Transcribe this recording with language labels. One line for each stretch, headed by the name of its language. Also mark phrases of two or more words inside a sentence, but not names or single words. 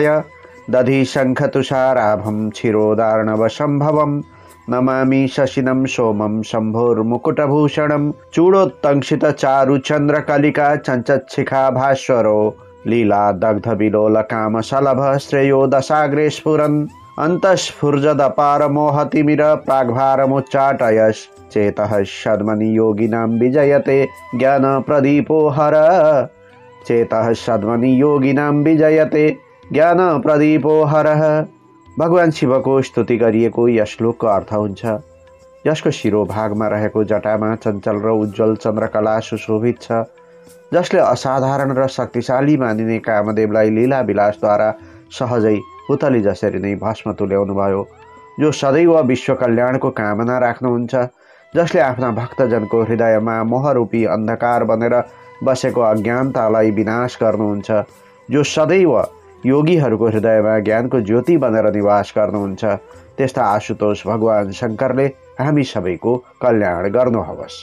Sanskrit: दधि शंख तुषाराभं क्षीरोदार्णव संभवं नमामि शशिनं सोमं शंभोर्मुकुटभूषणं चूड़ोत्तंक्षित चारु चंद्रकलिका चंचच्छिखा भास्वरो लीला दग्ध विलोल काम शलभ श्रेयो दशाग्रे स्फुरन् अन्तस्फुर्जदपार मोहतिमिर प्राग्भारमुच्चाटयस् चेतः सद्मनि योगिनां विजयते ज्ञान प्रदीपो हर। चेतः सद्मनि योगिनां विजयते ज्ञान प्रदीपो हरः।
Nepali: भगवान शिवको स्तुति गरिएको यस श्लोकको अर्थ हुन्छ, जसको शिरोभागमा रहेको जटामा चञ्चल र उज्जवल चन्द्रकला सुशोभित छ, जसले असाधारण र शक्तिशाली मानिने कामदेवलाई लीला विलासद्वारा सहजै पुतली जसरी नै भस्म तुल्याउनु भयो, जो सदैव विश्व कल्याणको कामना राख्नुहुन्छ, जसले आफ्ना भक्तजनको हृदयमा मोहरूपी अन्धकार बनेर बसेको अज्ञानतालाई विनाश गर्नुहुन्छ, जो सदैव योगीहरूको हृदयमा ज्ञानको ज्योति बनेर निवास गर्नुहुन्छ, त्यस्ता आशुतोष भगवान शङ्करले हामी सबैको कल्याण गर्नुहोस्।